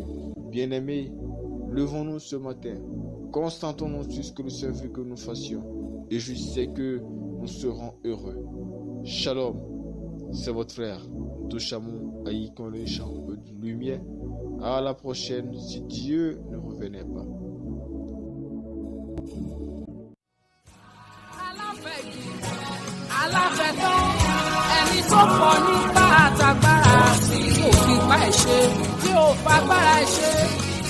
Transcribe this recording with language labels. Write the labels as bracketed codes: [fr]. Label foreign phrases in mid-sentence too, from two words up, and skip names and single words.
[fr] Bien-aimés, levons-nous ce matin. Concentrons-nous sur ce que le Seigneur veut que nous fassions. Et je sais que nous serons heureux. Shalom, c'est votre frère Touchamou Aïkon le champ de lumière. À la prochaine si Dieu ne revenait pas. [yo] Aláfẹ̀tán ẹni tó pọ̀ nípa àtàgbára tí ò fi pa ẹ̀ ṣe tí ò fagbára ẹ̀ ṣe.